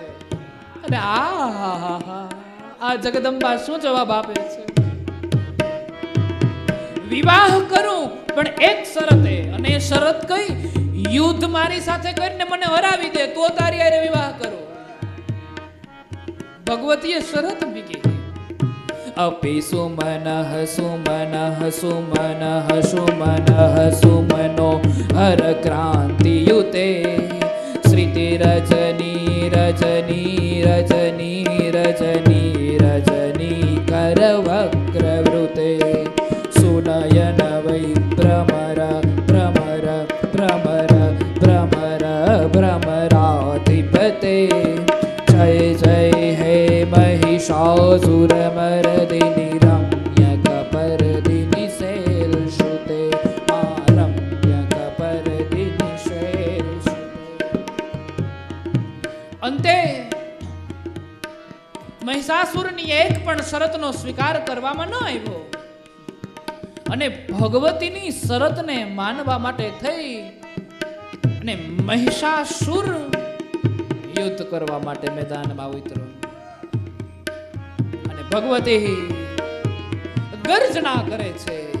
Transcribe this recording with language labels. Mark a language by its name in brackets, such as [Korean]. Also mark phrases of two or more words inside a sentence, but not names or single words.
[Gujarati] અને આ જગદંબા શું જવાબ આપે છે? વિવાહ કરું પણ એક શરતે, અને એ શરત કઈ? યુદ્ધ મારી સાથે કરીને મને હરાવી દે તો તારી હારે વિવાહ કરું. ભગવતીએ શરત મૂકી. [Sanskrit] अपि सुमनः सुमनः सुमनः सुमनः सुमनो हर क्रांतियुते श्रुति रजनी रजनी रजनी रजनी रजनी करवक्रवृते सुनयन वै भ्रमर भ्रमर भ्रमर भ्रमर भ्रमराधिपते जय जय हे महिषा महिषासुरमर्दिनि रम्यकपर्दिनि शैलसुते मा रम्यकपर्दिनि शैलसुते। [Gujarati] અંતે મહિષાસુરની એક પણ શરતનો સ્વીકાર કરવામાં ન આવ્યો અને ભગવતીની શરતને માનવા માટે થઈ અને મહિષાસુર યુદ્ધ કરવા માટે મેદાનમાં ઉતર્યો અને ભગવતી ગર્જના કરે છે